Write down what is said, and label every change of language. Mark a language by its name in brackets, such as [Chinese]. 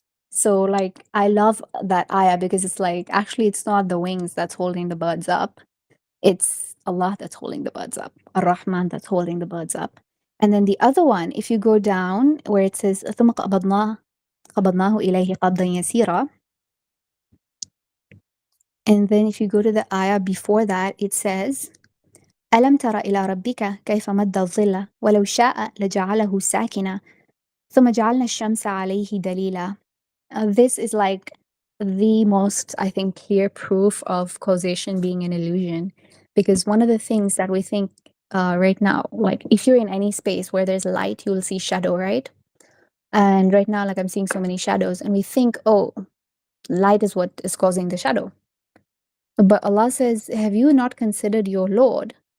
[English] So, like, I love that ayah, because it's like, actually, it's not the wings that's holding the birds up. It's Allah that's holding the birds up, Ar-Rahman that's holding the birds up. And then the other one, if you go down where it says, [Arabic] ثُمَّ قَبَضْنَاهُ إِلَيْهِ قَبْضًا يَسِيرًا. [English] And then if you go to the ayah before that, it says, [Arabic] أَلَمْ تَرَ إِلَى رَبِّكَ كَيْفَ مَدَّ الظِّلَّ وَلَوْ شَاءَ لَجَعَلَهُ سَاكِنًا ثُمَّ جَعَلْنَا الشَّمْسَ عَلَيْهِ دَلِيلًا. [English] This is like the most, I think, clear proof of causation being an illusion. Because one of the things that we think right now, like if you're in any space where there's light, you will see shadow, right? And right now, like I'm seeing so many shadows, and we think, oh, light is what is causing the shadow. But Allah says, have you not considered your Lord?